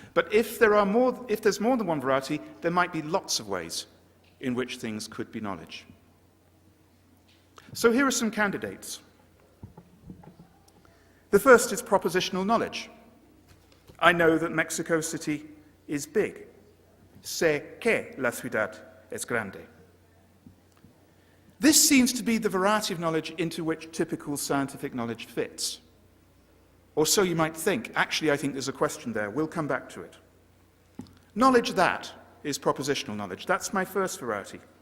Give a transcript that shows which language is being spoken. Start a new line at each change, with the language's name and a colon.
English: But if there's more than one variety, there might be lots of ways in which things could be knowledge. So here are some candidates. The first is propositional knowledge. I know that Mexico City is big.
Spanish: Sé que la ciudad es grande.
English: This seems to be the variety of knowledge into which typical scientific knowledge fits. Or so you might think. Actually, I think there's a question there. We'll come back to it. Knowledge that is propositional knowledge. That's my first variety.